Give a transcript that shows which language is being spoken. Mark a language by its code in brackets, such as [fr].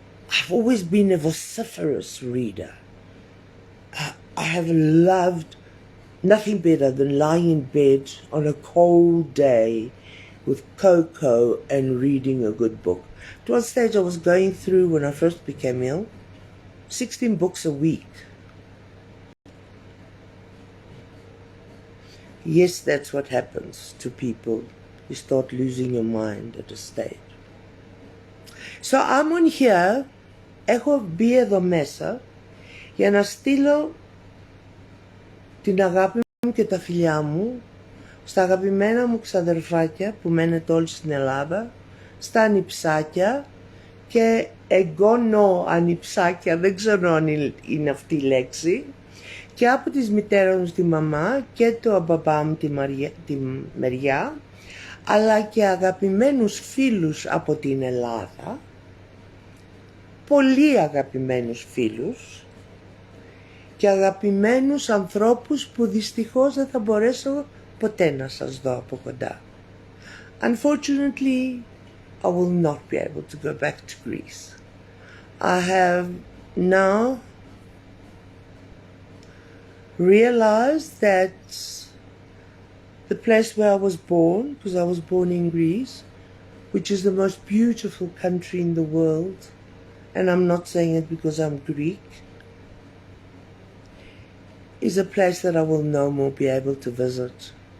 [en] I've always been a vociferous reader. I have loved nothing better than lying in bed on a cold day with cocoa and reading a good book. At one stage I was going through, when I first became ill, 16 books a week. Yes, that's what happens to people. You start losing your mind at a stage. So I'm on here, [el] έχω μπει εδώ μέσα για να στείλω την αγάπη μου και τα φιλιά μου στα αγαπημένα μου ξαδερφάκια που μένετε όλοι στην Ελλάδα, στα ανιψάκια και εγγονό ανιψάκια, δεν ξέρω αν είναι αυτή η λέξη, και από της μητέρας μου τη μαμά και το μπαμπά μου τη μεριά, αλλά και αγαπημένους φίλους από την Ελλάδα, πολύ αγαπημένους φίλους και αγαπημένους ανθρώπους που δυστυχώς δεν θα μπορέσω ποτέ να σας δω από κοντά. [en] Unfortunately, I will not be able to go back to Greece. I have now realized that the place where I was born, because I was born in Greece, which is the most beautiful country in the world, and I'm not saying it because I'm Greek, is a place that I will no more be able to visit.